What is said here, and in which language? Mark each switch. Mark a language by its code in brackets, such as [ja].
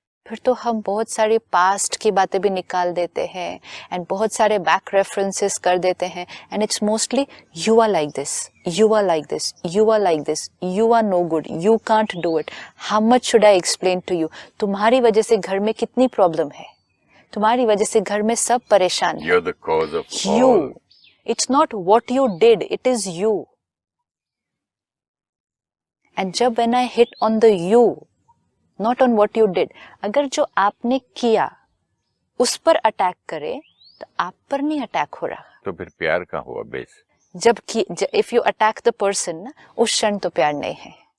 [hi] फिर तो हम बहुत सारी पास्ट की बातें भी निकाल देते हैं एंड बहुत सारे बैक रेफरेंसेस कर देते हैं, [en] and it's mostly you are like this, you are like this, you are like this, you are no good, you can't do it, how much should I explain to you, [hi] तुम्हारी वजह से घर में कितनी problem है, तुम्हारी वजह से घर में सब परेशान है, [en] You're the cause of all. you, it's not what you did, it is you. And [hi] जब [en] when I hit on the you, not on what you did, [hi] अगर जो आपने किया उस पर अटैक करे तो आप पर नहीं अटैक हो रहा। तो फिर प्यार का हुआ बेस? जबकि [en] if you attack the person [hi] ना, उस क्षण तो प्यार नहीं है।